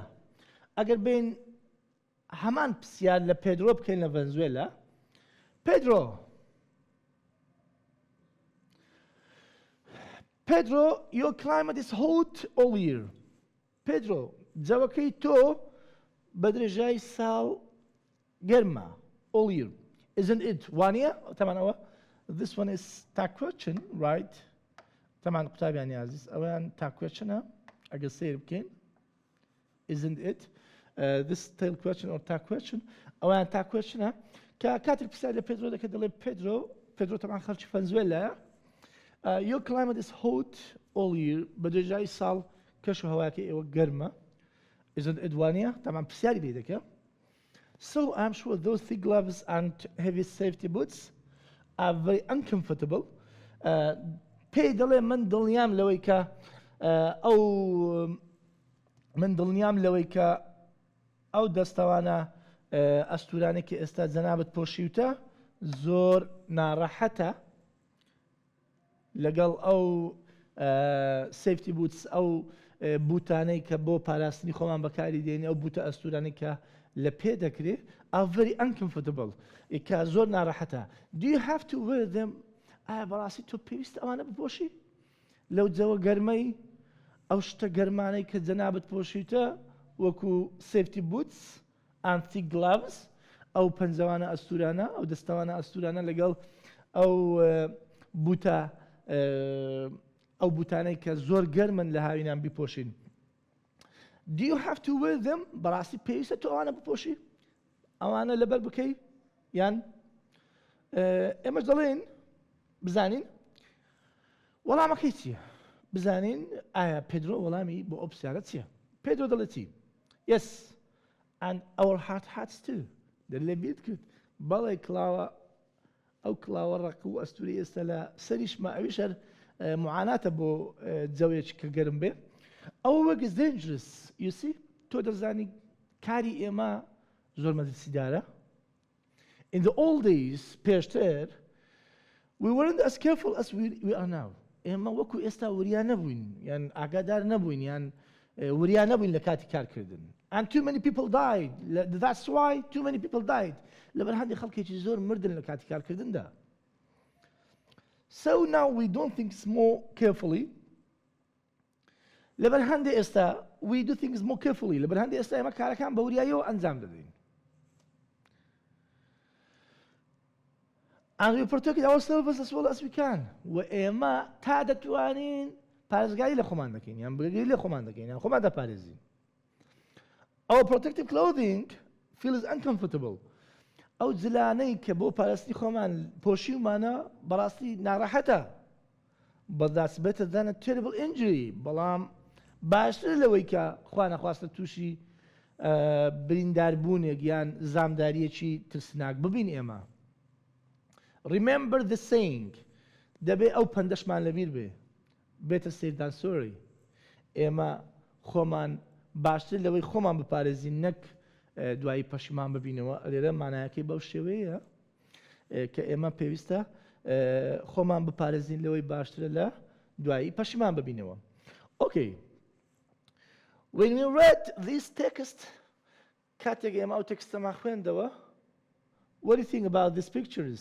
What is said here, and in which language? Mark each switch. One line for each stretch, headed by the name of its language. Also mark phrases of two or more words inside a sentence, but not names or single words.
Central Kurdish: ئەگەر بین هەمان پرسیار لە پێدرۆ بکەین لە ڤەنزوێلا.
English: Pedro, your climate is hot all year. Pedro,
Central Kurdish: جەوەکەی تۆ بە درێژای ساڵ گەرمە
English: all year. Isn't it?
Central Kurdish: وانە تەمان ئەوە
English: this one is tag question, right?
Central Kurdish: تەمان قوتابیانی عزیز ئەویان
English: tag question
Central Kurdish: ە ئەگەر سیر بکەین.
English: Isn't it? This tail question or tag question
Central Kurdish: ئەویان
English: tag question
Central Kurdish: ە کە کاتێک پرسیار لە پێدرۆ دەکەێت دەڵێ پێدرۆ تەمان خەڵکی ڤەنزوێلایە.
English: Your climate is hot all year.
Central Kurdish: بە درێژای ساڵ کەش و هەوایەکە ئێوە گەرمە.
English: Isn't it
Central Kurdish: وانە تەمان پرسیاری لێ دەکە.
English: So I'm sure those thick gloves and heavy safety boots are very uncomfortable.
Central Kurdish: پێی دەڵێ من دڵنیام لەوەی کە ئەو دەستەوانە ئەستورانێکی کە ئێستا جەنابەت پۆشیوتە زۆر ناڕەحەتە لەگەڵ ئەو
English: safety boots
Central Kurdish: ئەو بوتانەی کە بۆ پاراستنی خۆمان بەکاری دێنی ئەو بوتە ئەستورانی کە لە پێ دەکرێت
English: are very uncomfortable
Central Kurdish: کە زۆر ناڕەحەتە.
English: Do you have to wear them?
Central Kurdish: ئایا بەڕاستی تۆ پێویستە ئەوانە بپۆشی لەو جەوە گەرمەی ئەو شتە گەرمانەی کە جەنابەت پۆشیتە وەکو
English: safety boots and thick gloves
Central Kurdish: ئەو پەنجەوانە ئەستورانە ئەو دەستەوانە ئەستورانە لەگەڵ ئەو بوتانەی کە زۆر گەرمن لە هاوینان بیپۆشین.
English: Do you have to wear them?
Central Kurdish: بەڕاستی پێویستە تۆ ئەوانە بپۆشی ئەوانە لەبەر بکەی یان ئێمەش دەڵێن بزانین وەڵامەکەی چییە؟ بزانین ئایا پێدرۆ وەڵامی بۆ ئەو پرسیارە چییە؟ پێدرۆ دەڵێ چی؟
English: Yes, and our hard hats too.
Central Kurdish: دەلێ بیت کرد بەڵێ کڵاوە ئەو کڵاوە ڕق و ئەستوری ئێستا لە سەریشمە ئەویش هەر معاناتە بۆ جەوەیەکی کە گەرم بێ. ئەوە وەک
English: is dangerous, you see?
Central Kurdish: تۆ دەزانی کاری ئێمە زۆر مەترسیدارە.
English: In the old days, پێشتر we weren't as careful as we are now.
Central Kurdish: ئێمە وەکو ئێستا وریا نەبووین یان ئاگادار نەبووین یان وریا نەبووین لە کاتی کارکردن.
English: And too many people died. That's why too many people died.
Central Kurdish: لەبەر هەندێک خەڵکێکی زۆر مردن لە کاتی کارکردندا.
English: So now we don't think more carefully.
Central Kurdish: لەبەر هەندێک ئێستا
English: we do things more carefully.
Central Kurdish: لەبەر هەندێک ئێستا ئێمە کارەکان بە وریاییەوە ئەنجام دەدەین.
English: And we protect ourselves as well as we can.
Central Kurdish: وإما تا دەتوانین پارێزگاری لە خۆمان دەکەین یان بەرگری لە خۆمان دەکەین یان خۆمان دەپارێزین.
English: Our protective clothing feels uncomfortable.
Central Kurdish: ئەو جلانەی کە بۆ پاراستنی خۆمان پۆشیومانە بەڕاستی ناڕەحەتە.
English: But that's better than a terrible injury.
Central Kurdish: بەڵام باشتر لەوەی کە خوا نەخواستە تووشی برینداربوونێک یان زامداریەکی ترسناک ببین ئێمە.
English: Remember the saying.
Central Kurdish: دەبێ ئەو پەندەشمان لەبیر بێ.
English: Better safe than sorry.
Central Kurdish: ئێمە خۆمان باشتر لەوەی خۆمان بپارێزین نەک دوایی پەشیمان ببینەوە. لێرە مانایەکەی بەو شێوەیە کە ئێمە پێویستە خۆمان بپارێزین لەوەی باشترە لە دوایی پەشیمان ببینەوە.
English: Okay. When we read this text
Central Kurdish: کاتێک ئێمە ئەو تێکستەمان خوێندەوە,
English: what do you think about these pictures?